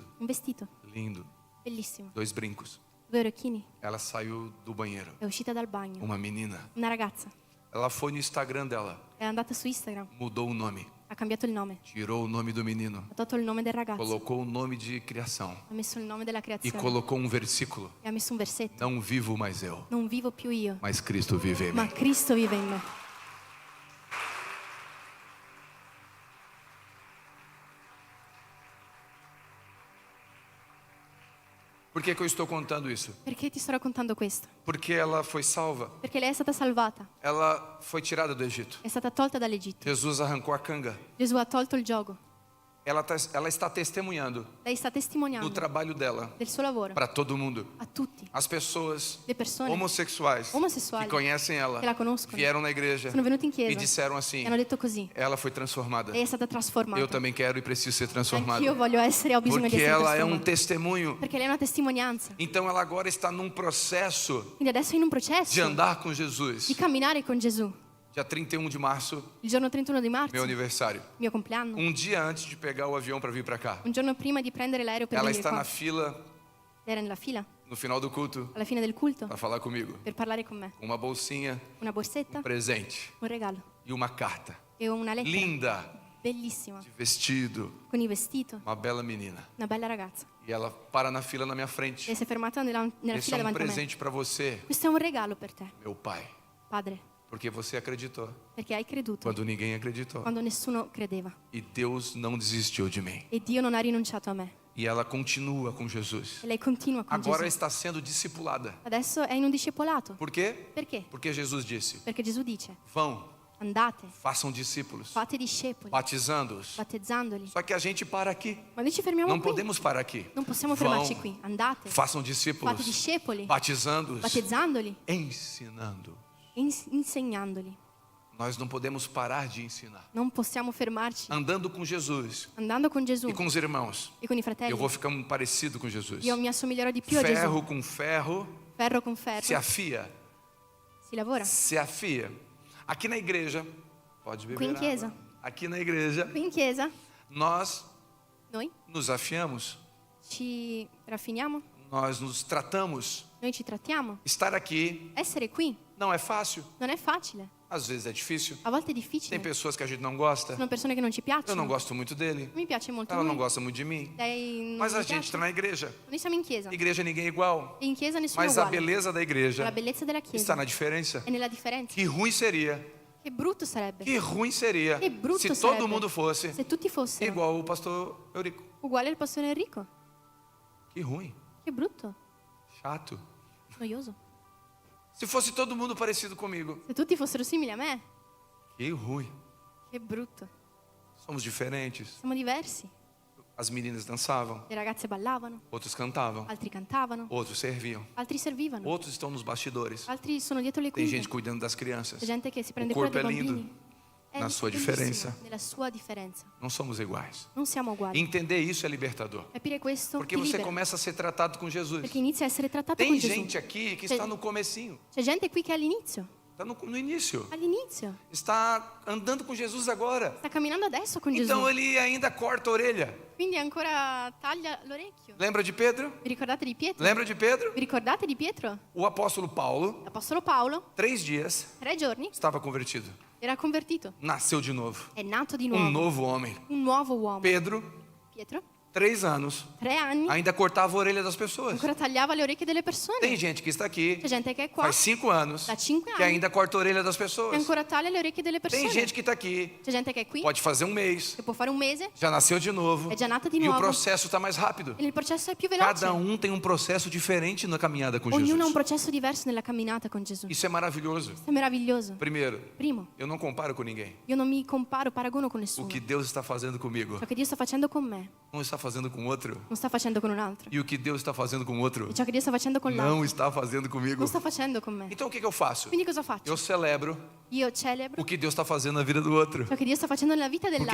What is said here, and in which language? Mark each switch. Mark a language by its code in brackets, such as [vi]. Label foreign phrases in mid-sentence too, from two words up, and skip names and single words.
[it] un vestito [pt] lindo, [it] bellissimo, [pt] 2 brincos. [it] 2 orecchini. [pt] Ela saiu do banheiro, [it] È uscita dal bagno. [pt] uma menina. [it] Una ragazza. [pt] Ela foi no Instagram dela, [it] È andata su Instagram, [pt] mudou o nome, [it] ha cambiato il nome, [pt] tirou o nome do menino, [it] ha tolto il nome del ragazzo, [pt] colocou o nome de criação [it] ha messo il nome della e creazione [pt] colocou um versículo: [it] e ha messo un versetto. [pt] não vivo mais eu, [it] Non vivo più io, [pt] mas Cristo vive em [it] ma [pt] mim. [it] Cristo vive in me. [pt] Por que eu estou contando isso? [it] Perché ti sto raccontando questo? [pt] Porque ela foi salva, [it] Perché lei è stata salvata, [pt] ela foi tirada do Egito. [it] è stata tolta dall'Egitto. [pt] Jesus arrancou a canga. [it] Gesù ha tolto il giogo. [pt] Ela está testemunhando [it] Lei sta [pt] do [it] testimoniando [pt] trabalho dela [it] del suo lavoro [pt] para todo mundo. [it] a tutti. [pt] As pessoas [it] Le persone [pt] homossexuais [it] Omosessuali [pt] que conhecem ela [it] che la conoscono [pt] vieram na igreja [it] sono venuti in e chiesa [pt] disseram [it] e [pt] assim: [it] hanno detto così. [pt] ela foi transformada. [it] Lei è stata trasformata. [pt] Eu também quero e preciso ser transformado. [it] Anch'io voglio essere, ho bisogno di [pt] Porque [it] essere [pt] ela é um [it] trasformata. [pt] testemunho. [it] Perché lei è una testimonianza. [pt] Então ela agora está num processo [it] Quindi adesso è in un [pt] de [it] processo [pt] andar com Jesus. [it] di camminare con Gesù. [pt] Dia 31 de março, [it] Il giorno 31 di marzo, [pt] meu aniversário. [it] mio compleanno, [pt] Um dia antes de pegar o avião para vir para cá. [it] un giorno prima di prendere l'aereo per [pt] Ela [it] venire [pt] está [it] qua. [pt] na fila [it] Lei era nella fila, [pt] no final do culto [it] alla fine del culto, [pt] para falar comigo. [it] per parlare con me. [pt] Uma bolsinha, [it] Una borsetta, [pt] um presente [it] un regalo [pt] e uma carta [it] e una lettera [pt] linda [it] bellissima, [pt] de vestido, [it] con il vestito, [pt] uma bela menina. [it] una bella ragazza. [pt] E ela para na fila na minha frente. [it] Lei si è fermata nella [pt] Esse [it] fila [pt] é um [it] davanti a me. [pt] presente para você, [it] Questo è un regalo per te, [pt] meu pai, [it] padre, [pt] porque você acreditou [it] perché hai creduto [pt] quando ninguém acreditou. [it] quando nessuno credeva. [pt] E Deus não desistiu de mim. [it] E Dio non ha rinunciato a me. [pt] E ela continua com Jesus. [it] E lei continua con [pt] Agora [it] Gesù. [pt] está sendo discipulada. [it] Adesso è in un discepolato. [pt] Por quê? [it] Perché? [pt] Porque Jesus disse: [it] Perché Gesù dice, [pt] vão, [it] andate, [pt] façam discípulos, [it] fate discepoli, [pt] batizando-os. [it] battezzandoli. [pt] Só que a gente para aqui. [it] Ma noi ci fermiamo [pt] Não [it] qui. [pt] podemos parar aqui. [it] Non possiamo [pt] Vão, [it] fermarci qui. Andate, [pt] façam discípulos, [it] fate discepoli, [pt] batizando-os, [it] battezzandoli, [pt] ensinando. [it] insegnandoli. [pt] Nós não podemos parar de ensinar. [it] Non possiamo fermarci. [pt] Andando com Jesus [it] Andando con Gesù [pt] e com os irmãos, [it] e con i fratelli, [pt] eu vou ficar parecido com Jesus. [it] io mi assomiglierò di più a [pt] Ferro [it] Gesù. [pt] com ferro [it] Ferro con ferro, [pt] se afia. [it] si lavora. [pt] Se afia. Aqui na igreja, pode beber [it] Qui in [pt] água. [it] chiesa. [pt] Aqui na igreja, [it] Qui in chiesa [pt] nós [it] noi [pt] nos afiamos, [it] ci raffiniamo, [pt] nós nos tratamos. [it] noi ci trattiamo. [pt] Estar aqui [it] Essere qui [pt] não é fácil, [it] non è facile, [pt] às vezes é difícil. [it] a volte è [pt] Tem [it] difficile. [pt] pessoas que a gente não gosta. [it] Sono persone che non ci [pt] Eu [it] piacciono. [pt] não gosto muito dele, [it] Non mi piace molto [pt] ela não [it] lui. [pt] gosta muito de mim. [it] Lei non [pt] Mas a [it] mi [pt] gente [it] piace. [pt] está na igreja. [it] Noi siamo in chiesa. [pt] Igreja ninguém é igual. [it] E in chiesa nessuno è [pt] Mas a [it] uguale. [pt] beleza da igreja [it] La bellezza della [pt] está [it] chiesa [pt] na diferença. [it] è nella differenza. [pt] Que ruim seria, [it] Che brutto sarebbe [pt] que ruim seria [it] Che brutto [pt] se [it] sarebbe [pt] todo mundo fosse [it] se tutti fossero [pt] igual o pastor Eurico. [it] uguali al pastore Enrico. [pt] Que ruim, [it] Che brutto, [pt] chato. [it] noioso. [pt] Se fosse todo mundo parecido comigo, [it] Se tutti fossero simili a me, [pt] que ruim. [it] che brutto. [pt] Somos diferentes. [it] Siamo diversi. [pt] As meninas dançavam, [it] Le ragazze ballavano, [pt] outros cantavam, [it] altri cantavano, [pt] outros serviam, [it] altri servivano, [pt] outros estão nos bastidores. [it] altri sono dietro le [pt] Tem [it] quinte. [pt] gente cuidando das crianças. [it] C'è gente che si [pt] O [it] prende cura [pt] corpo [it] dei [pt] é lindo, [it] bambini. È na sua bellissimo, differenza. nella sua differenza. [pt] Não somos iguais. [it] Non siamo uguali. [pt] Entender isso é libertador. [it] Capire questo [pt] Porque [it] ti [pt] você [it] libera, [pt] começa a ser tratado com Jesus. [it] perché inizia a essere trattato [pt] Tem [it] con Gesù. [pt] gente aqui que [it] C'è- [pt] está no comecinho. [it] C'è gente qui che è all'inizio, [pt] Está no início. [it] all'inizio. [pt] Está andando com Jesus agora. [it] Sta camminando adesso con Gesù. [pt] Então ele ainda corta a orelha. [it] Quindi ancora taglia l'orecchio. [pt] Lembra de Pedro? [it] Vi ricordate di Pietro? [pt] Lembra de Pedro? [it] Vi ricordate di Pietro? [pt] O apóstolo Paulo, [it] L'Apostolo Paolo, [pt] 3 dias, [it] 3 giorni, [pt] estava convertido. [it] era convertito. [pt] Nasceu de novo. [it] È nato di [pt] Um [it] nuovo. [pt] novo homem. [it] Un nuovo uomo. [pt] Pedro, [it] Pietro, [pt] 3 anos, [it] 3 anni, [pt] ainda cortava a orelha das pessoas. [it] ancora tagliava le orecchie delle persone. [pt] Tem gente que está aqui, [it] C'è gente che è qua, [pt] faz 5 anos, [it] da 5 [pt] que [it] anni, [pt] ainda corta a orelha das [it] che [pt] pessoas. [it] ancora taglia le orecchie delle [pt] Tem [it] persone. [pt] gente que está aqui, [it] C'è gente che è qui, [pt] pode fazer um mês, [it] che può fare un mese, [pt] já nasceu de novo, [it] è già nata di [pt] e o [it] nuovo. [pt] processo está mais rápido. [it] E il processo è più veloce. [pt] Cada tem um processo diferente na caminhada com [it] Ognuno ha [pt] Jesus. [it] un processo diverso nella camminata con Gesù. [pt] Isso é maravilhoso. [it] Questo è meraviglioso. [pt] Primeiro, [it] Primo, [pt] eu não comparo com ninguém. [it] io non mi paragono con [pt] O [it] nessuno. [pt] que Deus está fazendo comigo [it] Ciò che Dio sta facendo con me, [pt] não está fazendo com outro. [it] non sta facendo con un altro. [pt] E o que Deus está fazendo com outro [it] E ciò che Dio sta facendo con l'altro, [pt] não está fazendo comigo. [it] non sta facendo con me. [pt] Então o que eu faço? [it] Quindi cosa faccio? [pt] Eu celebro [it] Io celebro [pt] o que Deus está fazendo na vida do outro. [it] ciò che Dio sta facendo nella vita [pt] Porque